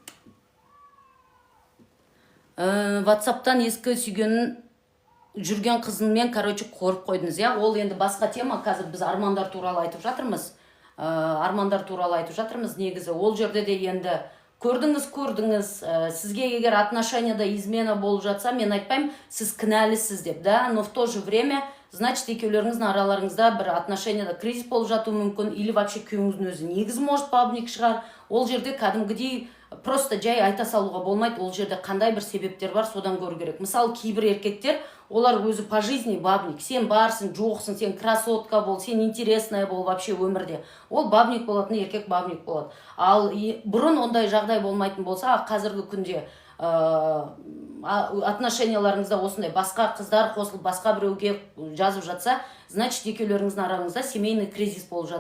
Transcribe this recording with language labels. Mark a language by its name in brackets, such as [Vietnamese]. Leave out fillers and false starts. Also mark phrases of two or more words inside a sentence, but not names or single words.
[Kazakh] WhatsApp-тан ескі сүйгенін жүрген қызыңмен, короче, қорып қойдыңыз, я? Ол енді басқа тема, қазір біз армандар туралы айтып жатырмыз. Негізі, ол жерде де енді көрдіңіз, сізге егер отношенияда измена болып жатса, мен айтпаймын, сіз кінәлісіз деп, да? [Russian] Но в то же время, значит, [Kazakh] екеулеріңіздің араларыңызда бір отношенияда кризис болып жатуы мүмкін, [Russian] или вообще [Kazakh] күйеуіңіздің өзі негіз [Russian] может бабник [Kazakh] шығар. Ол жерде кәдімгідей просто жай айта салуға болмайды. Ол жерде қандай бір себептер бар, содан көру керек. Мысалы, кейбір еркектер олар өзі [Russian] по жизни бабник. [Kazakh] Сен барсың, жоқсың, сен красотка бол, сен интересная бол вообще өмірде. Ол бабник болатын, еркек бабник болады. Ал бұрын ондай жағдай болмайтын болса, қазіргі күнде отношенияларыңызда осындай басқа қыздар қосылып басқа біреуге жазып жатса, значит екеулеріңіздің араңызда [Russian] семейный кризис [Kazakh] болып жатыр.